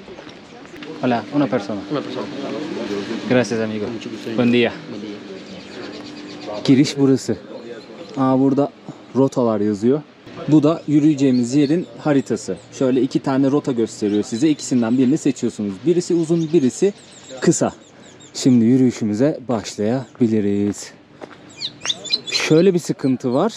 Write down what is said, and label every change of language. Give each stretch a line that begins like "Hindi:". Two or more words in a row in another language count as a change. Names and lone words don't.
Spanish: Hola, una persona. Una persona. Gracias, amigo. Buen día.
Turkish: Giriş burası. Burada rotalar yazıyor. Bu da yürüyeceğimiz yerin haritası. Şöyle 2 tane rota gösteriyor size. İkisinden birini seçiyorsunuz. Birisi uzun, birisi kısa. Şimdi yürüyüşümüze başlayabiliriz. Şöyle bir sıkıntı var.